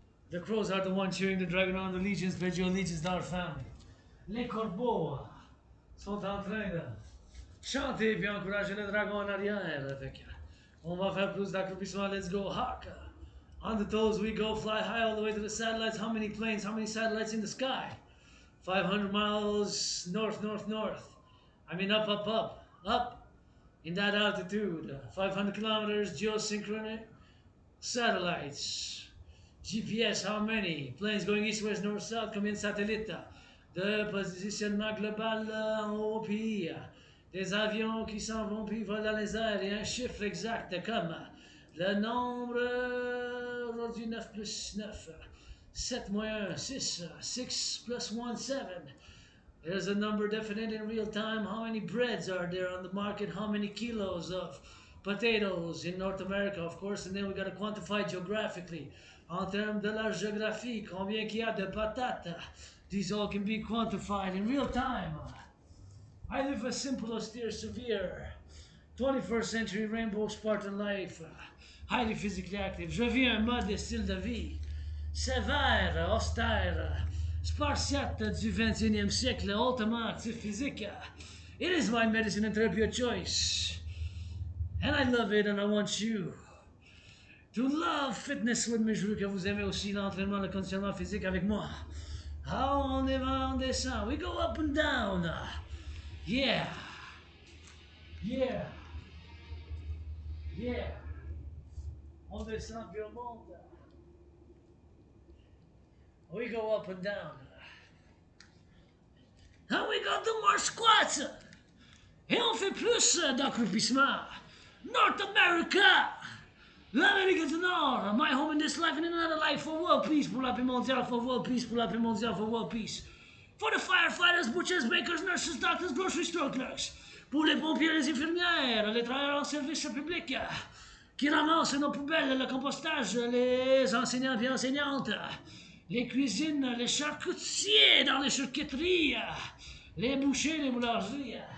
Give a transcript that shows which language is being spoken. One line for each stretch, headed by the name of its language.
English: The crows are the ones cheering the dragon on. The legions pledge your allegiance to our family.
French: Les corbeaux sont en train de chanter puis encourager le dragon en arrière. Fait que on va faire plus d'accroupissement.
English: Let's go hawk. On the toes we go, fly high all the way to the satellites. How many planes, how many satellites in the sky? 500 miles north, north, north. I mean up, up, up, up. In that altitude. 500 kilometers, geosynchronous satellites. GPS, how many? Planes going east, west, north, south,
French: combien de satellites? De positionnement global en haut pays. Des avions qui s'en vont puis volent dans les airs et un chiffre exact comme le nombre aujourd'hui 9 plus 9. 7 moins 1, 6. 6 plus 1, 7.
English: There's a number definite in real time. How many breads are there on the market? How many kilos of potatoes in North America, of course, and then we got to quantify geographically.
French: En termes de la géographie, combien qu'il y a de patates?
English: These all can be quantified in real time. I live a simple, austere, severe 21st century rainbow Spartan life. Highly physically active.
French: Je vis un mode de style de vie sévère, austère, spartiate du 21e siècle, hautement actif physique.
English: It is my medicine and therapy of choice. And I love it and I want you to love fitness with me.
French: Je veux que vous aimez aussi l'entraînement, le conditionnement physique avec moi.
English: How
French: on va, on descend.
English: We go up and down. Yeah. Yeah. Yeah.
French: On descend puis on monte.
English: We go up and down. And we got the more squats.
French: Et on fait plus d'accroupissement.
English: North America.
French: L'Amérique du Nord.
English: My home in this life and in another life. For world peace.
French: Pour la paix mondiale.
English: For world peace. Pour la paix mondiale. For world peace. For the firefighters, butchers, bakers, nurses, doctors, grocery store clerks.
French: Pour les pompiers, les infirmières, les travailleurs en service public. Qui ramassent nos poubelles, le compostage, les enseignants et enseignantes. Les cuisines, les charcutiers dans les charcuteries. Les bouchers, les boulangeries.